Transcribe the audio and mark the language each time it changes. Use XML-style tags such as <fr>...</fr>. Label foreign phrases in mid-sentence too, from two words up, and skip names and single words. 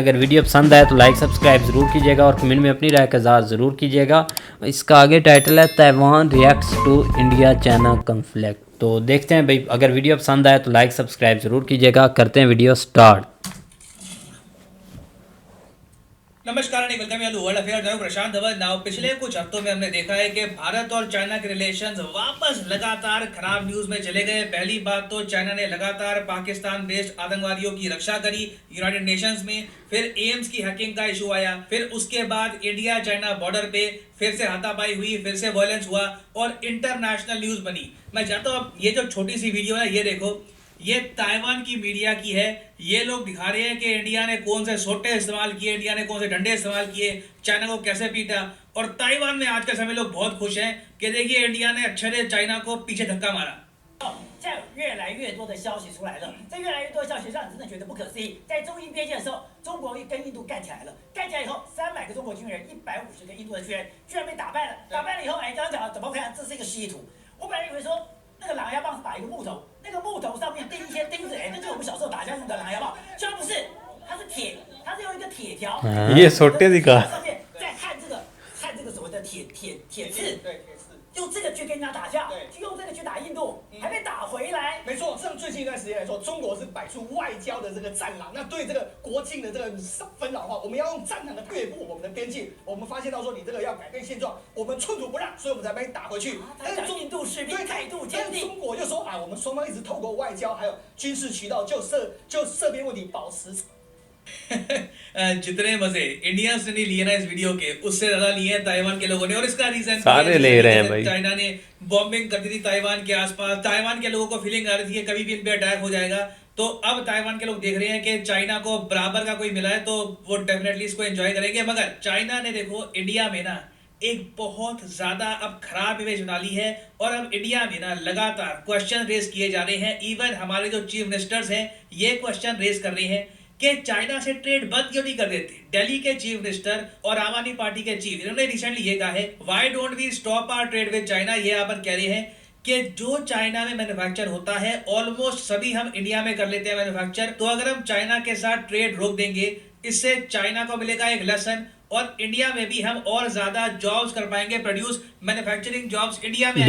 <hi>अगर वीडियो पसंद आए तो</hi> <en>like subscribe</en> <hi>ज़रूर कीजिएगा और कमेंट में अपनी राय का इज़हार ज़रूर कीजिएगा। इसका आगे टाइटल है ताइवान रिएक्ट्स टू इंडिया चाइना कन्फ्लिक्ट। तो देखते हैं भाई, अगर वीडियो पसंद आए तो</hi> <en>like subscribe</en> <hi>ज़रूर कीजिएगा। करते हैं</hi> <en>video start.</en> <hi>नमस्कार</hi> <en>and welcome to</en> <hi>वर्ल्ड अफेयर। मैं प्रशांत धवन। नाउ पिछले कुछ हफ्तों में हमने देखा है कि भारत और चाइना के रिलेशंस वापस लगातार खराब न्यूज में चले गए। पहली बात तो चाइना ने लगातार पाकिस्तान बेस्ड आतंकवादियों की रक्षा करी यूनाइटेड नेशंस में, फिर एम्स की हैकिंग का इशू आया, फिर उसके बाद इंडिया चाइना बॉर्डर पे फिर से हाथापाई हुई, फिर से वायलेंस हुआ और</hi> <en>international news</en> <hi>बनी। मैं चाहता हूँ ये जो छोटी सी वीडियो है ये देखो, ये ताइवान की मीडिया की है। ये लोग दिखा रहे हैं कि इंडिया ने कौन से सोटे इस्तेमाल किए, इंडिया ने कौन से डंडे इस्तेमाल किए, चाइना को कैसे पीटा। और ताइवान में आज के समय लोग बहुत खुश हैं कि देखिए इंडिया ने अच्छे से चाइना को पीछे धक्का मारा।</hi> <zh>现在越来越多的消息出来了，这越来越多的消息让你真的觉得不可思议。在中印边界的时候，中国跟印度干起来了，干起来以后，300个中国军人，150个印度的军人，居然被打败了。打败了以后，刚刚讲了怎么看？这是一个稀土。我本来以为说那个狼牙棒是打一个木头，那个木头上面钉一些钉子，那就是我们小时候打架用的狼牙棒，居然不是，它是铁，它是用一个铁条，</zh> <hi>ये सोटे दिखा</hi> <zh>上面再焊这个所谓的铁刺，对铁刺，用这个去跟人家打架，就用这个去打印度，还被打回来。没错，像最近一段时间来说，中国是摆出外交的这个战狼。那对这个国境的这个纷扰的话，我们要用战狼的越过我们的边境。我们发现到说，你这个要改变现状，我们寸土不让，所以我们才把你打回去。但是印度士兵态度坚定，中国就说啊，我们双方一直透过外交还有军事渠道就涉边问题保持。</zh> <hi>जितने मजे इंडियंस ने नहीं लिए ना इस वीडियो के, उससे ज्यादा लिए हैं ताइवान के लोगों ने। और इसका रीजन सारे ले रहे हैं भाई। चाइना ने बॉम्बिंग कर दी थी ताइवान के आसपास। ताइवान के लोगों को फीलिंग आ रही थी कि कभी भी इन पे अटैक हो जाएगा। तो अब ताइवान के लोग देख रहे हैं कि चाइना को बराबर का कोई मिला है तो वो डेफिनेटली इसको एंजॉय करेंगे। मगर चाइना ने देखो इंडिया में ना एक बहुत ज्यादा अब खराब इमेज बना ली है और अब इंडिया में ना लगातार</hi> <en>question raise</en> <hi>किए जा रहे हैं। इवन हमारे जो</hi> <en>chief ministers</en> <hi>हैं ये</hi> <en>question raise</en> <hi>कर रहे हैं कि चाइना से ट्रेड बंद क्यों नहीं कर देते। दिल्ली के</hi> <en>chief minister</en> <hi>और आम आदमी पार्टी के चीफ, इन्होंने रिसेंटली ये कहा है,</hi> <en>Why don't we stop our trade with China.</en> <hi>ये यहाँ पर कह रहे हैं कि जो चाइना में मैन्युफैक्चर होता है ऑलमोस्ट सभी हम इंडिया में कर लेते हैं मैन्युफैक्चर। तो अगर हम चाइना के साथ ट्रेड रोक देंगे, इससे चाइना को मिलेगा एक लेसन और इंडिया में भी हम और ज्यादा जॉब्स कर पाएंगे,</hi> <en>produce manufacturing jobs India</en> <hi>में।</hi>